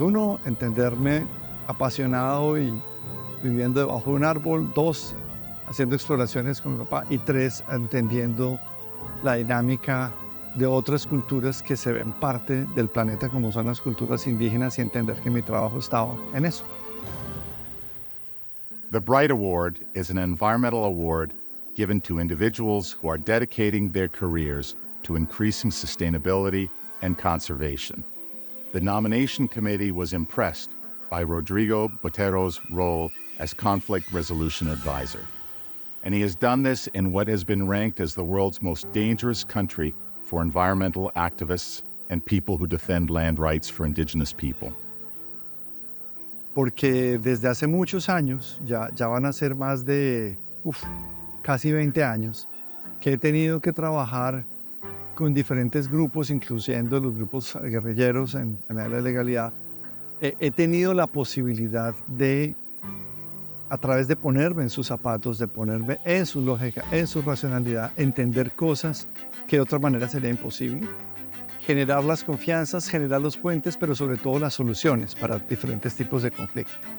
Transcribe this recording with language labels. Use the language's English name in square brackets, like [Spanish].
[Spanish] 1, entenderme apasionado y viviendo debajo de un árbol. 2, haciendo exploraciones con mi papá. Y 3, entendiendo la dinámica de otras culturas que se ven parte del planeta, como son las culturas indígenas, y entender que mi trabajo estaba en eso. [English] The Bright Award is an environmental award given to individuals who are dedicating their careers to increasing sustainability and conservation. The nomination committee was impressed by Rodrigo Botero's role as conflict resolution advisor. And he has done this in what has been ranked as the world's most dangerous country for environmental activists and people who defend land rights for indigenous people. [Spanish] Porque desde hace muchos años, ya van a ser más de casi 20 años, que he tenido que trabajar con diferentes grupos, incluyendo los grupos guerrilleros en la legalidad. He tenido la posibilidad de, a través de ponerme en sus zapatos, de ponerme en su lógica, en su racionalidad, entender cosas que de otra manera sería imposible, generar las confianzas, generar los puentes, pero sobre todo las soluciones para diferentes tipos de conflicto.